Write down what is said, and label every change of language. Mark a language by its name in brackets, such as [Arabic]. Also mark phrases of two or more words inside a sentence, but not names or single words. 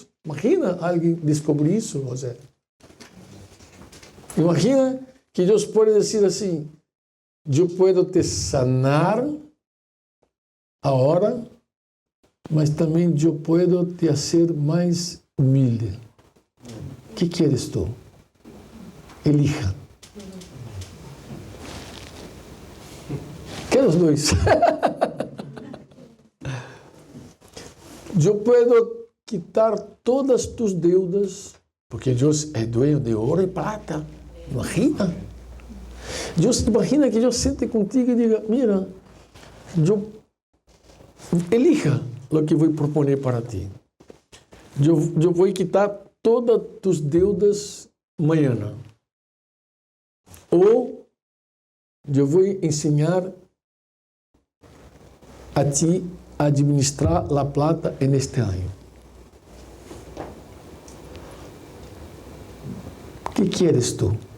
[Portuguese] Imagina alguém descobrir isso, José. Imagina que Deus pode dizer assim: eu posso te sanar agora, mas também eu posso te fazer mais humilde. O que queres tu? Elija. Quero os dois. Eu posso [Spanish] quitar todas tus deudas, [Portuguese] porque Deus é dueño de ouro e prata. Imagina. Deus imagina que eu sente contigo e diga: [Spanish] mira, elija [Portuguese] o que vou proponer para ti. Eu vou [Spanish] quitar todas tus deudas [Portuguese] amanhã. Ou eu vou ensinar a ti a administrar a plata neste ano. O que queres tu?